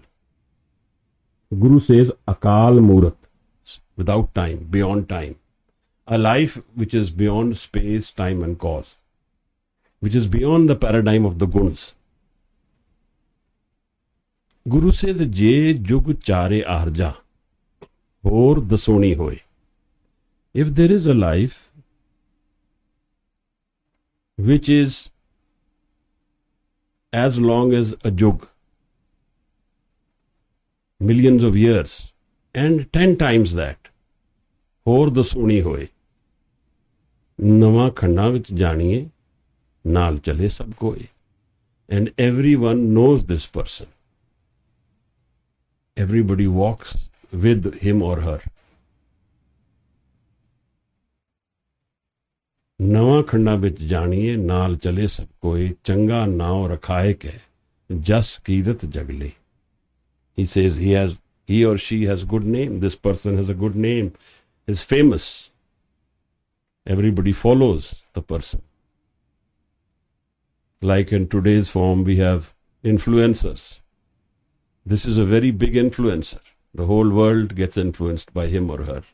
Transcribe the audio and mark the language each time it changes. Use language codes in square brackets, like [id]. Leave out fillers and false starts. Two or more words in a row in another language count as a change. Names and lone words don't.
[en] Guru says Akal Murat, without time, beyond time. A life which is beyond space, time and cause, which is beyond the paradigm of the guns. Guru says, [pa] ਜੇ ਜੁਗ ਚਾਰੇ ਆਰਜਾ, ਹੋਰ ਦਸੂਣੀ ਹੋਇ. [en] If there is a life which is as long as a jug, millions of years, and 10 times that, [pa] ਹੋਰ ਦਸੂਣੀ ਹੋਏ, ਨਵਾਂ ਖੰਡਾਂ ਵਿੱਚ ਜਾਣੀਏ, ਨਾਲ ਚਲੇ ਸਭ ਕੋਏ. [en] And everyone knows this person. Everybody walks with him or her. [pa] ਨਵਾਂ ਖੰਡਾਂ ਵਿੱਚ ਜਾਣੀਏ, ਨਾਲ ਚਲੇ ਸਭ ਕੋਏ, ਚੰਗਾ ਨਾਉ ਰਖਾਏ ਕੈ, ਜਸ ਕੀਰਤ ਜਗਲੇ. [en] He says he or she has good name. This person has a good name, is famous. Everybody follows the person. Like in today's form, we have influencers. This is a very big influencer. The whole world gets influenced by him or her.